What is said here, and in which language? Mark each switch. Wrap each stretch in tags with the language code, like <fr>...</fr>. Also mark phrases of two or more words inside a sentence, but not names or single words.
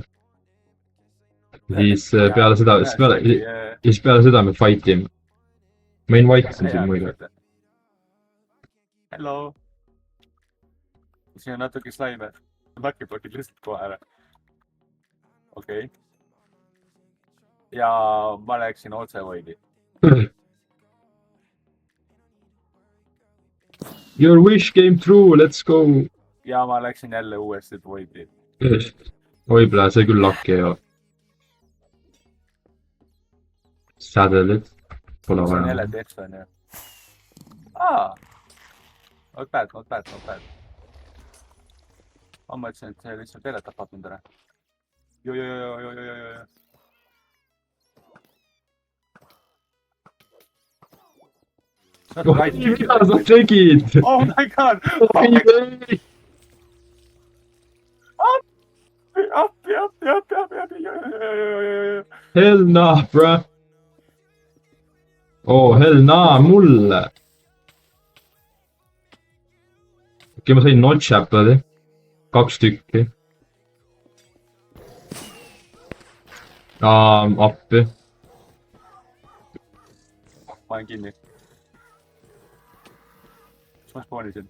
<et>siis peale seda , siis peale seda me fight ime . ma invite isin sind muidu . Hello . siin on natuke slaime .</et> <en>Lucky blockid</en> <et>lihtsalt kohe ära . okei . ja ma läksin otse voidi .</et> <en>Your wish came true , let's go .</en> <et>ja ma läksin jälle uuesti voidi . oi plee , see küll lucky ei ole . Saddle'id , pole see on vaja jälle . text on ju .</et> <en>Not bad , not bad , not bad .</en> <et>ma mõtlesin , et see lihtsalt jälle tapab mind ära . Jo . mida sa tegid ?</et> <en>Oh my god . appi . Hell nah , bruh . oh , hell nah ,</en> <et>mulle . okei , ma sain</et> <en>notch apple'i .</en> <et>2 tükki . appi . ma olen kinni . mis ma spoonisin ?</et>